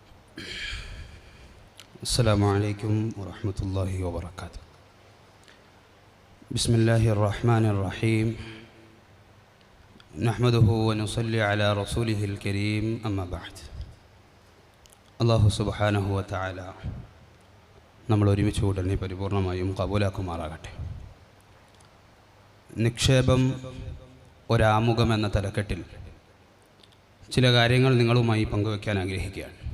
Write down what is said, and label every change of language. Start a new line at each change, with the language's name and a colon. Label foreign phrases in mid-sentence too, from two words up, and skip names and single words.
Arabic: السلام عليكم ورحمة الله وبركاته. بسم الله الرحمن الرحيم. نحمده ونصلي على رسوله الكريم. أما بعد. الله سبحانه وتعالى
Malayalam: നമ്മൾ ഒരുമിച്ച് ഉടനെ പരിപൂർണമായും കബൂലാക്കുമാറാകട്ടെ. നിക്ഷേപം ഒരാമുഖം എന്ന തലക്കെട്ടിൽ ചില കാര്യങ്ങൾ നിങ്ങളുമായി പങ്കുവയ്ക്കാൻ ആഗ്രഹിക്കുകയാണ്.